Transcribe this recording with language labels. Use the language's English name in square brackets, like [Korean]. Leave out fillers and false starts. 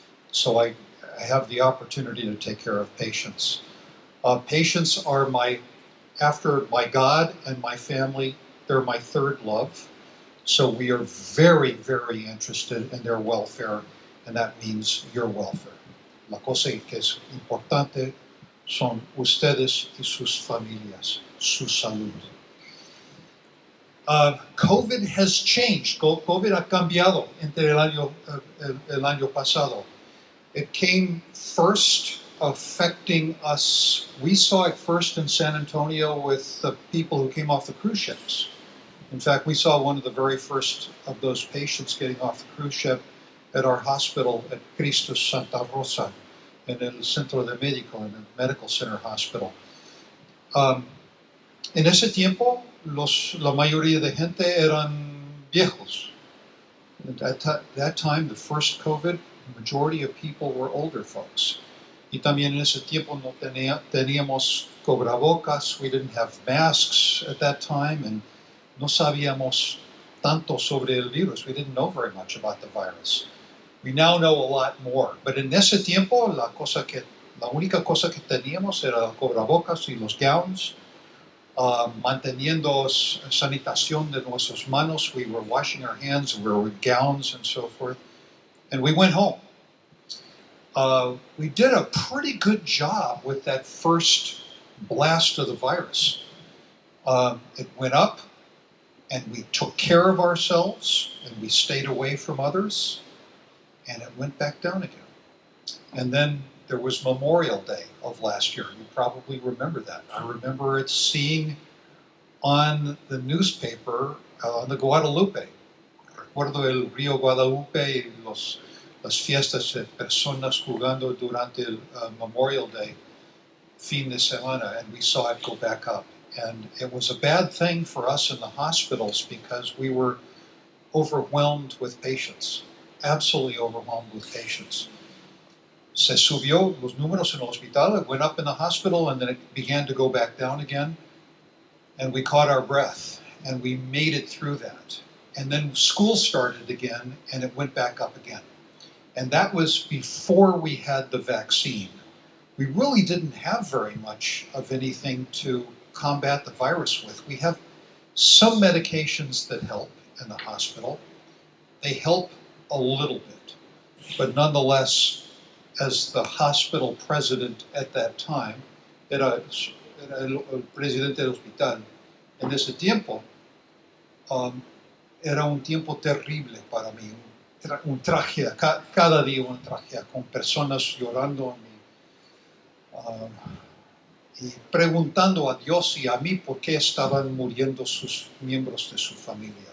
[English] So I have the opportunity to take care of patients. Patients are after my God and my family, they're my third love. So we are very, very interested in their welfare, and that means your welfare. [Spanish] La cosa que es importante son ustedes y sus familias, su salud. [English] COVID has changed. [Spanish] COVID ha cambiado entre el año pasado. [English] It came first affecting us. We saw it first in San Antonio with the people who came off the cruise ships. In fact, we saw one of the very first of those patients getting off the cruise ship at our hospital at Cristo Santa Rosa in el Centro de Médico, in the Medical Center Hospital. [Spanish] En ese tiempo, la mayoría de gente eran viejos. [English] At that time, the first COVID, the majority of people were older folks. [Spanish] Y también en ese tiempo no teníamos cubrebocas, [English] we didn't have masks at that time, [Spanish] and no sabíamos tanto sobre el virus. [English] We didn't know very much about the virus. We now know a lot more. [Spanish] But en ese tiempo, la única cosa que teníamos era el cubrebocas y los gowns. Manteniendo sanitación de nuestras manos. [English] We were washing our hands, we were with gowns and so forth. And we went home. We did a pretty good job with that first blast of the virus. It went up, and we took care of ourselves, and we stayed away from others, and it went back down again. And then there was Memorial Day of last year. You probably remember that. I remember it seeing on the newspaper the Guadalupe. [Spanish] Recuerdo el río Guadalupe y las fiestas de personas jugando durante el Memorial Day fin de semana, [English] and we saw it go back up. And it was a bad thing for us in the hospitals because we were overwhelmed with patients, absolutely overwhelmed with patients. [Spanish] Se subió los números en el hospital, [English] it went up in the hospital, and then it began to go back down again. And we caught our breath, and we made it through that. And then school started again, and it went back up again. And that was before we had the vaccine. We really didn't have very much of anything to combat the virus with. We have some medications that help in the hospital. They help a little bit. But nonetheless, as the hospital president at that time, [Spanish] era el presidente del hospital, en ese tiempo, era un tiempo terrible para mí, era un tragedia, cada día una tragedia, con personas llorando y preguntando a Dios y a mí por qué estaban muriendo sus miembros de su familia.